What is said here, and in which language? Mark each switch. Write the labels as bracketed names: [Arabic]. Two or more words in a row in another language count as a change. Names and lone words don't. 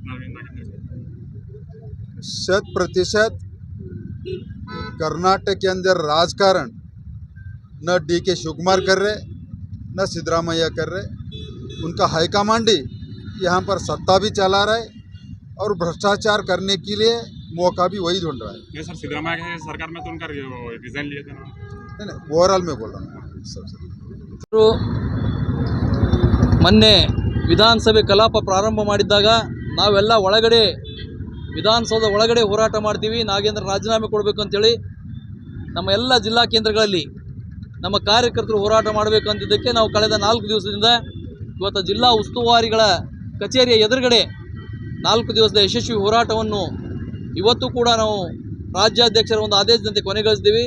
[Hindi] 100% कर्नाटक के अंदर राजकारण न DK शिवकुमार कर रहे न सिद्धरामैया कर रहे. उनका हाईकमांड ही यहाँ पर सत्ता भी चला रहा है और भ्रष्टाचार करने के लिए मौका भी वही ढूंढ रहा है. नहीं सर सिद्धरामैया की सरकार में तो उनका रिजाइन लिया था ना. नहीं ओवरऑल में बोल रहा हूँ सबसे. [Kannada] ಮೊನ್ನೆ ವಿಧಾನಸಭೆ ಕಲಾಪ ಪ್ರಾರಂಭ ಮಾಡಿದ್ದಾಗ ನಾವೆಲ್ಲ ಒಳಗಡೆ ವಿಧಾನಸೌಧ ಒಳಗಡೆ ಹೋರಾಟ ಮಾಡ್ತೀವಿ, ನಾಗೇಂದ್ರ ರಾಜೀನಾಮೆ ಕೊಡಬೇಕು ಅಂತೇಳಿ ನಮ್ಮ ಎಲ್ಲ ಜಿಲ್ಲಾ ಕೇಂದ್ರಗಳಲ್ಲಿ ನಮ್ಮ ಕಾರ್ಯಕರ್ತರು ಹೋರಾಟ ಮಾಡಬೇಕು ಅಂತಿದ್ದಕ್ಕೆ ನಾವು ಕಳೆದ 4 ದಿವಸದಿಂದ ಇವತ್ತು ಜಿಲ್ಲಾ ಉಸ್ತುವಾರಿಗಳ ಕಚೇರಿಯ ಎದುರುಗಡೆ 4 ದಿವಸದ ಯಶಸ್ವಿ ಹೋರಾಟವನ್ನು ಇವತ್ತು ಕೂಡ ನಾವು ರಾಜ್ಯಾಧ್ಯಕ್ಷರ ಒಂದು ಆದೇಶದಂತೆ ಕೊನೆಗೊಳಿಸಿದ್ದೀವಿ.